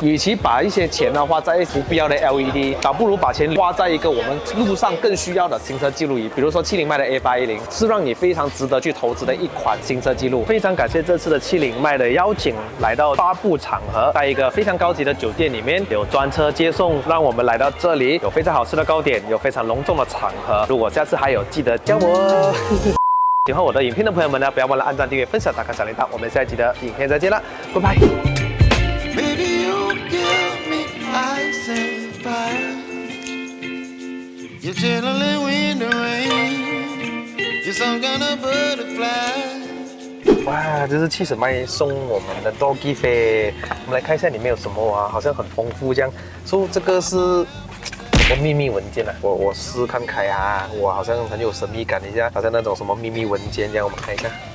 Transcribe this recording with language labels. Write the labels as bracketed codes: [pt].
[zh] 与其把一些钱呢花在不必要的 LED， 倒不如把钱花在一个我们路上更需要的行车记录仪，比如说70麦的 A810，是让你非常值得去投资的一款行车记录。非常感谢这次的70麦的邀请，来到发布场合，在一个非常高级的酒店里面，有专车接送，让我们来到这里，有非常好吃的糕点，有非常隆重的场合。如果下次还有，记得叫我。喜欢我的影片的朋友们呢，不要忘了按赞、订阅、分享、打开小铃铛。我们下一集的影片再见了，拜拜。 [en] Baby, you give me ice and fire. You're chilling in the rain. You're some kind of butterfly. [zh] 哇，这是70麦送我们的 doggy 飞，我们来看一下里面有什么啊，好像很丰富这样。说这个是什么秘密文件啊？我试看开啊，我好像很有神秘感一下，好像那种什么秘密文件这样，我们看一下。